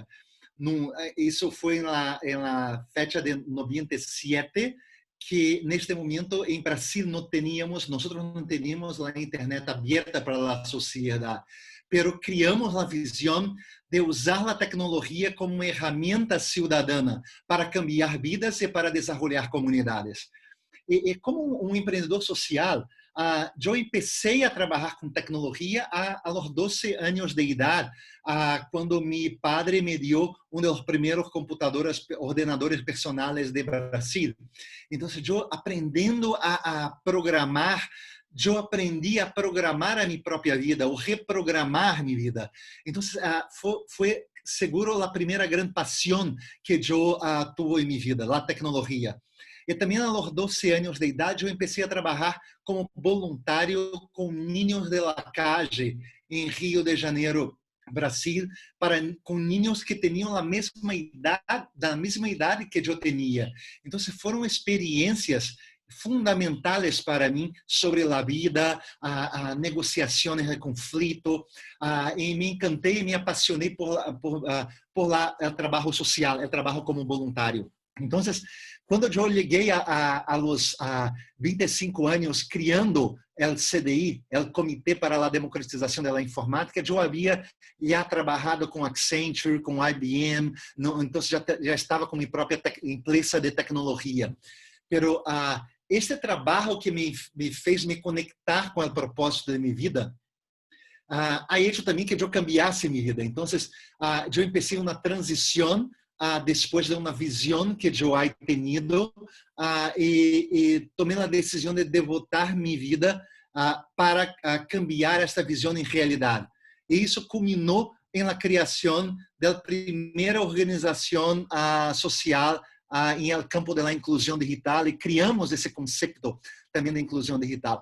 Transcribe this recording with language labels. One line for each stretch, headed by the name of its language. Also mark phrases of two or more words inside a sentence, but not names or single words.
Portuguese: Isso foi na fecha de 97, que neste momento em Brasil nós não teníamos a internet aberta para a sociedade, pero criamos a visão de usar a tecnologia como uma ferramenta cidadã para cambiar vidas e para desenvolver comunidades. E como um empreendedor social, eu comecei a trabalhar com tecnologia aos 12 anos de idade, quando meu padre me deu dos primeiros
Spanish: ordenadores personales
Portuguese: de Brasil. Então, eu aprendendo a programar, eu aprendi a programar a minha própria vida, ou reprogramar minha vida. Então, foi seguro a primeira grande paixão que eu tive em minha vida, a tecnologia. E também aos 12 anos de idade eu comecei a trabalhar como voluntário com
Spanish: niños de la calle
Portuguese: em Rio de Janeiro, Brasil, com niños que tinham a mesma idade que eu tinha.
Spanish: Então foram experiências fundamentales para mí sobre la vida, negociaciones de conflicto, y me encanté y me apasioné por el trabajo social, el trabajo como voluntario. Entonces, cuando yo llegué a los 25 años criando el CDI, el Comité para la Democratización de la Informática, yo había ya trabajado con Accenture, con IBM, entonces ya estaba con mi propia empresa de tecnología.
Portuguese: Pero este trabalho que me fez me conectar com o propósito de minha vida,
Spanish: ha hecho
Portuguese: também que eu cambiasse minha vida. Então, eu empecé uma transição depois de uma visão que eu havia tenido e tomei a decisão de devotar minha vida para cambiar esta visão em realidade. E isso culminou na criação da primeira organização social em
Spanish: el campo
Portuguese: da inclusão digital e criamos esse conceito também da inclusão digital.